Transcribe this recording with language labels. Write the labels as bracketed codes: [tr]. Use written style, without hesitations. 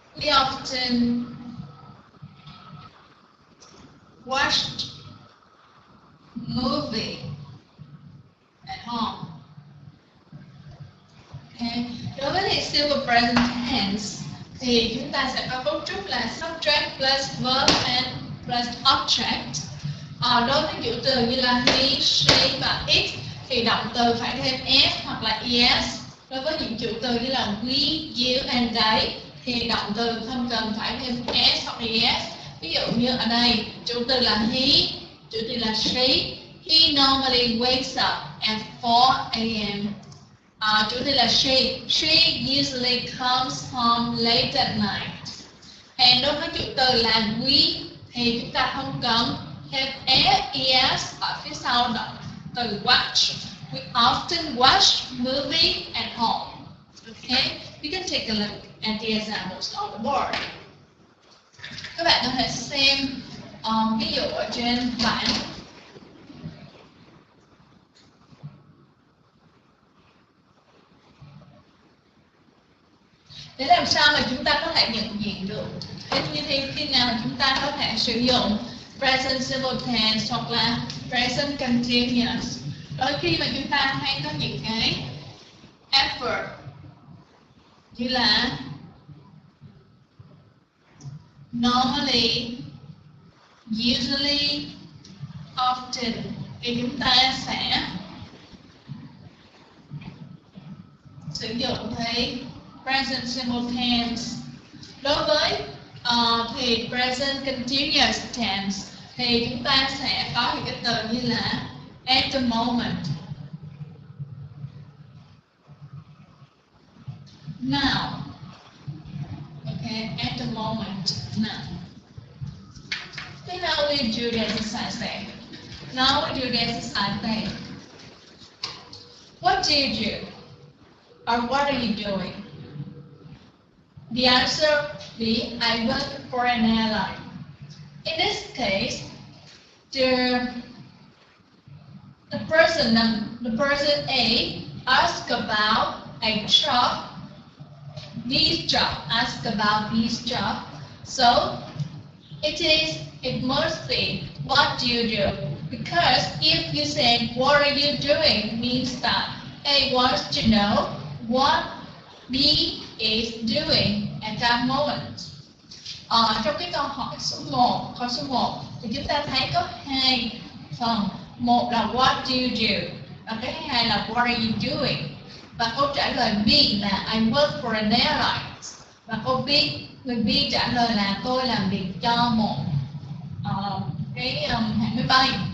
[en] often watched movie at home. Okay. [vi] Đối với thì simple present tense thì chúng ta sẽ có cấu trúc là [en] subject plus verb and plus object. [vi] Đối với chủ từ như là he, she và it thì động từ phải thêm s hoặc là es. Đối với những chủ từ như là we, you and they thì động từ không cần phải thêm s hoặc es. Ví dụ như ở đây chủ từ là he, chủ từ là she. [en] He normally wakes up at 4 a.m. [vi] Chủ từ là she. [en] She usually comes home late at night. [vi] And đối với chủ từ là we thì chúng ta không cần thêm es ở phía sau động từ watch. [en] We often watch movie at home. Okay, we can take a look at the examples on the board. [vi] Các bạn có thể xem ví dụ ở trên bảng. Để làm sao mà chúng ta có thể nhận diện được thế như thế khi nào chúng ta có thể sử dụng present simple tense hoặc là present continuous. Đôi khi mà chúng ta hay có những cái adverb như là normally, usually, often thì chúng ta sẽ sử dụng thấy present simple tense. Đối với thì present continuous tense thì chúng ta sẽ có những cái từ như là [en] at the moment, now. Okay, at the moment, now. So now we do the exercise there. Now we do the exercise there. What do you do? Or what are you doing? The answer B, I work for an airline. In this case, the person A asked about a job. This job, ask about this job. So it must be what do you do? Because if you say what are you doing, means that A wants to know what B is doing at that moment. [vi] Trong cái câu hỏi số 1, câu số 1 thì chúng ta thấy có hai phần. Một là [en] what do you do [vi] và cái thứ hai là [en] what are you doing. [vi] Và câu trả lời B là [en] I work for an airline. [vi] Và câu B, người B trả lời là tôi làm việc cho một hãng máy bay.